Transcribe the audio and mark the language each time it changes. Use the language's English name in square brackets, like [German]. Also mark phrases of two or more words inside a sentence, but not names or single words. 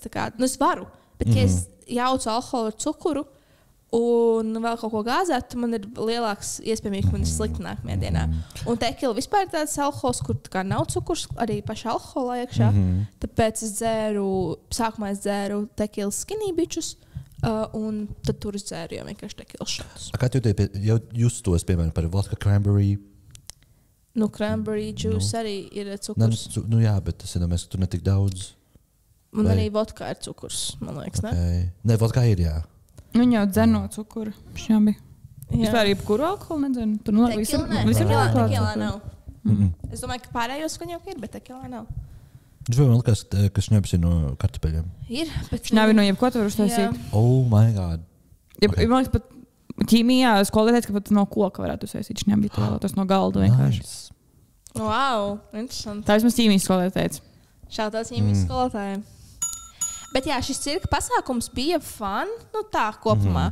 [Latvian] Tā kā, es varu, bet ja es jaucu alkoholu ar cukuru un vēl kaut ko gāzētu, man ir lielāks iespējams, ka man ir slikti nākamajā dienā. Un tekila vispār ir tāds alkohols, kur tā kā nav cukurs, arī paša alkohola iekšā. Tāpēc sākumā es dzēru tekilas [English] skinny bitches, [Latvian] un tad tur es dzēru jau vienkārši tekilas šotus. Kā jūs tos, piemēram, par [English] vodka cranberry? Cranberry juice [Latvian] arī ir cukurs. Jā, bet tas ir domāts, ka tur netik daudz. Un arī vodka ir cukurs, man liekas, ne? Nē, vodka ir, jā. Viņa jau dzer no cukura. Šajā bija. Vispār jebkuru alkoholu nedzer. Tur visam tekilā nav. Es domāju, ka pārējos skaņu jau ir, bet tekilā nav. Viņš vēl likās, ka šņabs ir no kartupeļiem. Ir, bet šņabi no jebko tu var uztaisīt. [English] Oh my god. [Latvian] Man liekas, pat ķīmijā skolē teica, ka pat no koka varētu uztaisīt šņabi. Tas no galda vienkārši. Wow, interesanti. Tā vismaz ķīmijas skolē teica. Šādās ķīmijas skolotājiem. Bet jā, šis cirka pasākums bija fun, tā kopumā.